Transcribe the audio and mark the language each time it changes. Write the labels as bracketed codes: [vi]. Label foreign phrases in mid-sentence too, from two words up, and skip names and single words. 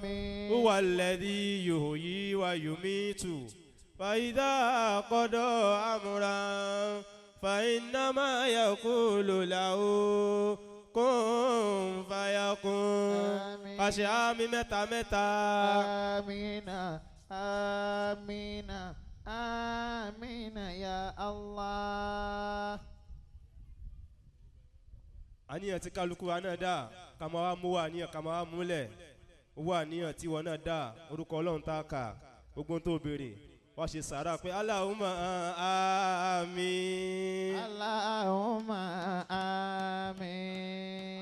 [ar] هو الذي يحيي ويميت فإذا قضى أمرا فإنما يقول له كن فيكون. قشعام متى متى. آمين آمين آمين يا الله. [yo] àníyàn tí kálukú wa náà dá ká máa wá mú wa àníyàn ká máa wá múlẹ̀ owó àníyàn tí wọn náà dá orúkọ ọlọ́run tá a kà gbogbo tó béèrè wá ṣe sàárà pé [ar] اللهم آمين. اللهم آمين.